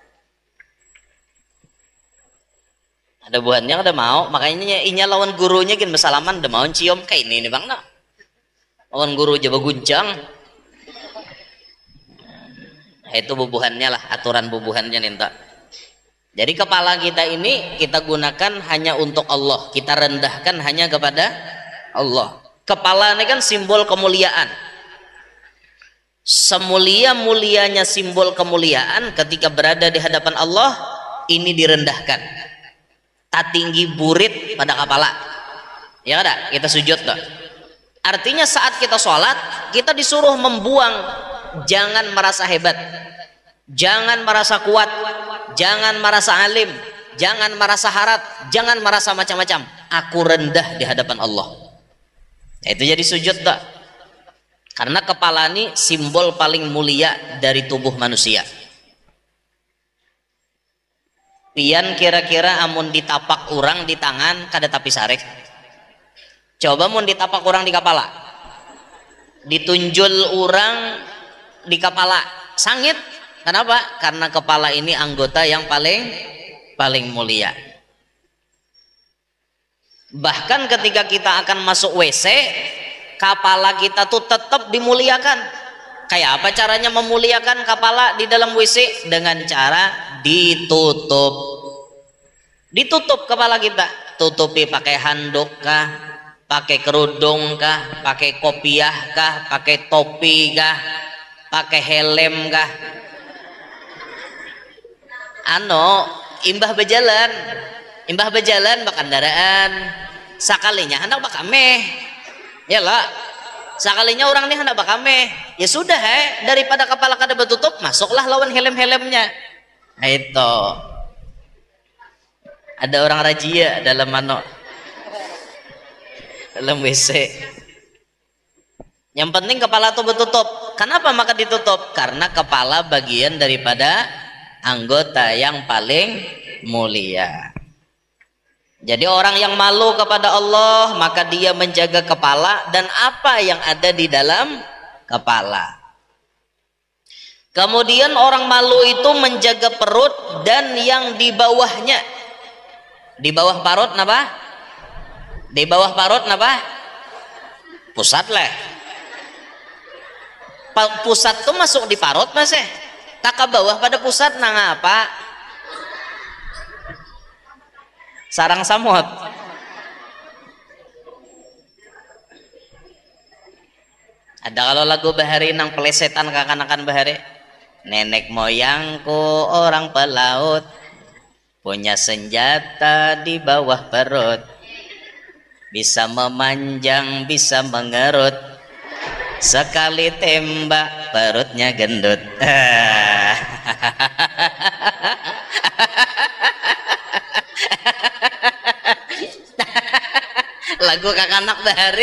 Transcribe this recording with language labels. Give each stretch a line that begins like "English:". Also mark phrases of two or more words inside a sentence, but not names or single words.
Banjar: Ada buahnya kada mau, makanya inya lawan gurunya gin bersalaman, ada mau cium kayak ini nih bang nah. Lawan guru jaba guncang. Itu bubuhannya lah, aturan bubuhannya nih tak.
Indonesian: Jadi kepala kita ini kita gunakan hanya untuk Allah, kita rendahkan hanya kepada Allah. Kepala ini kan simbol kemuliaan. Semulia-mulianya simbol kemuliaan ketika berada di hadapan Allah, ini direndahkan.
Banjar: Tak tinggi burit pada kepala.
Indonesian: Ya ada, kita sujud tuh. Artinya saat kita sholat, kita disuruh membuang, jangan merasa hebat, jangan merasa kuat, jangan merasa alim, jangan merasa harat, jangan merasa macam-macam. Aku rendah di hadapan Allah. Itu jadi sujud tak? Karena kepala ini simbol paling mulia dari tubuh manusia.
Banjar: Pian kira-kira amun ditapak orang di tangan kada tapi sarek. Coba mun ditapak orang di kepala, ditunjul orang di kepala, sangit. Kenapa?
Indonesian: Karena kepala ini anggota yang paling mulia. Bahkan ketika kita akan masuk WC, kepala kita tuh tetap dimuliakan. Kayak apa caranya memuliakan kepala di dalam WC? Dengan cara ditutup. Ditutup kepala kita. Tutupi pakai handuk kah? Pakai kerudung kah? Pakai kopiah kah? Pakai topi kah? Pakai helm kah?
Banjar: Imbah berjalan bakandaraan sakalinya hendak bakameh ya lah, sakalinya orang ini hendak bakameh ya sudah daripada kepala kada bertutup, masuklah lawan helm-helmnya.
Indonesian: Nah, itu ada orang rajia dalam dalam WC. Yang penting kepala itu bertutup. Kenapa maka ditutup? Karena kepala bagian daripada anggota yang paling mulia. Jadi orang yang malu kepada Allah, maka dia menjaga kepala dan apa yang ada di dalam kepala. Kemudian orang malu itu menjaga perut dan yang di bawahnya.
Banjar: Di bawah parut napa? Di bawah parut napa? Pusat lah. Pusat tuh masuk di parut mas Tak ke bawah pada pusat nang apa? Sarang samut. Ada kalau lagu bahari nang pelesetan kakanakan bahari.
Indonesian: Nenek moyangku orang pelaut, punya senjata di bawah perut, bisa memanjang bisa mengerut, sekali tembak perutnya gendut.
Banjar: Lagu kakanak bahari.